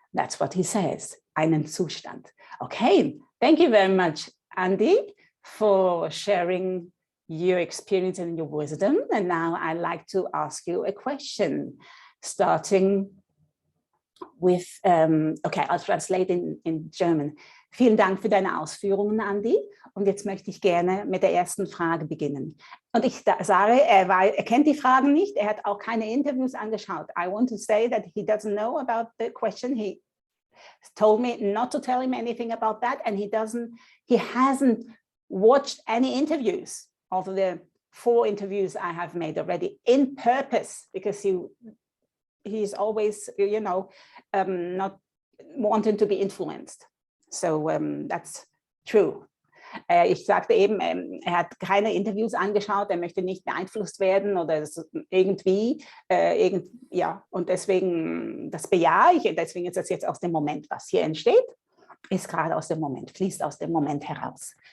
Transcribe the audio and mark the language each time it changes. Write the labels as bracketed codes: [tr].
[en] That's what he says. [de] Einen Zustand. [en] Okay. Thank you very much, Andy, for sharing your experience and your wisdom. And now I'd like to ask you a question, starting with, okay, I'll translate in German. [de] Vielen Dank für deine Ausführungen, Andy. Und jetzt möchte ich gerne mit der ersten Frage beginnen. Und ich sage, er kennt die Fragen nicht, er hat auch keine Interviews angeschaut. [en] I want to say that he doesn't know about the question. He told me not to tell him anything about that, and he hasn't watched any interviews of the 4 interviews I have made already in purpose, because he's always, you know, not wanting to be influenced. So that's true. [de] Ich sagte eben, er hat keine Interviews angeschaut, er möchte nicht beeinflusst werden oder irgendwie, ja, und deswegen, das bejahe ich, deswegen ist das jetzt aus dem Moment, was hier entsteht, ist gerade aus dem Moment, fließt aus dem Moment heraus.